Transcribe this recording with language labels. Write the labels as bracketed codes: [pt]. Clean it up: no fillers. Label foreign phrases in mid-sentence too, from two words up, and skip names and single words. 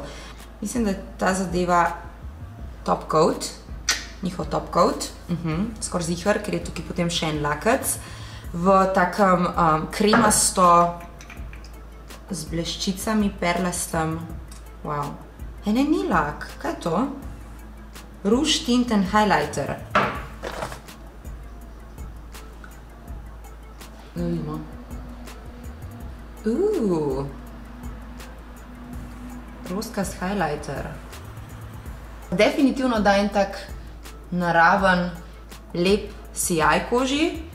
[sl] Mislim, da je ta zadeva Top Coat. Njihov Top Coat, skoraj ziher, ker je tukaj potem še en lakec, v takem kremasto, z bleščicami, perlastem, wow. Ne, ni lak, kaj je to? Rouge Tint and Highlighter. Da vidimo. Roskast highlighter. Definitivno da en tak naraven, lep sijaj koži.